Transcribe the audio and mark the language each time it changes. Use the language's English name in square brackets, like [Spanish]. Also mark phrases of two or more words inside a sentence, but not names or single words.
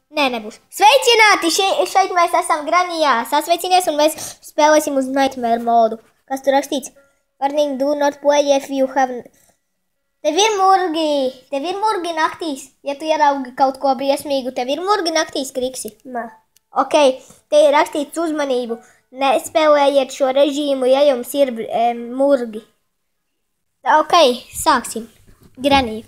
[Latvian] Nē, nebūs. Sveicināti! Šeit mēs esam Granijā. Sasveicinies un mēs spēlēsim uz Nightmare modu. Kas tur rakstīts? [English] Warning, do not play if you have... [Latvian] Tev ir murgi naktīs. Ja tu ieraugi kaut ko briesmīgu, tev ir murgi naktīs, Kriksi? Nē. Ok, te ir rakstīts uzmanību. Nespēlējiet šo režīmu, ja jums ir murgi. Ok, sāksim. Graniju.